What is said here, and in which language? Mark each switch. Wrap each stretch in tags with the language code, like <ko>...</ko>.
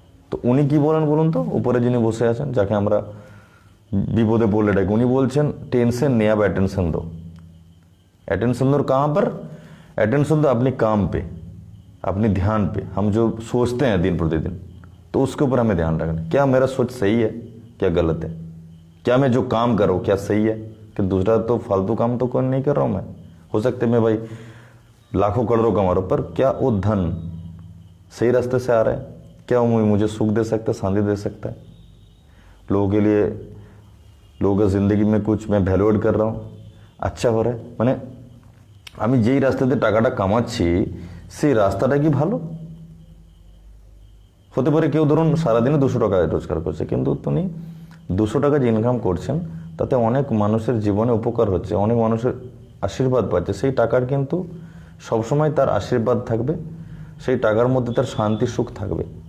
<bn>তো উনি কি বলেন বলুন তো, উপরে যিনি বসে আছেন, যাকে আমরা বিপদে বলে ডাকি, উনি বলছেন</bn> <hi>टेंशन नहीं, आप अटेंशन दो। अटेंशन दो कहाँ पर? अटेंशन दो अपने काम पे, अपने ध्यान पे। हम जो सोचते हैं दिन प्रतिदिन, तो उसके ऊपर हमें ध्यान रखना, क्या मेरा सोच सही है, क्या गलत है, क्या मैं जो काम कर रहा हूँ क्या सही है, कि दूसरा तो फालतू काम तो कोई नहीं कर रहा हूँ मैं। हो सकता है मैं भाई लाखों करोड़ों कमा रहा हूँ, पर क्या वो धन सही रास्ते से आ रहा है? क्या वो मुझे सुख दे सकता है, शांति दे सकता है? लोगों के लिए, लोगों की ज़िंदगी में कुछ मैं ভ্যালু এড कर रहा हूँ, আচ্ছা हो रहा है,</hi> <bn>মানে আমি যেই রাস্তাতে টাকাটা কামাচ্ছি সেই রাস্তাটা কি ভালো? হতে পারে কেউ ধরুন সারাদিনে 200 টাকা রোজগার করছে, কিন্তু তিনি 200 টাকা যে ইনকাম করছেন তাতে অনেক মানুষের জীবনে উপকার হচ্ছে, অনেক মানুষের আশীর্বাদ পাচ্ছে। সেই টাকার কিন্তু সবসময় তার আশীর্বাদ থাকবে, সেই টাকার মধ্যে তার শান্তি সুখ থাকবে।</bn>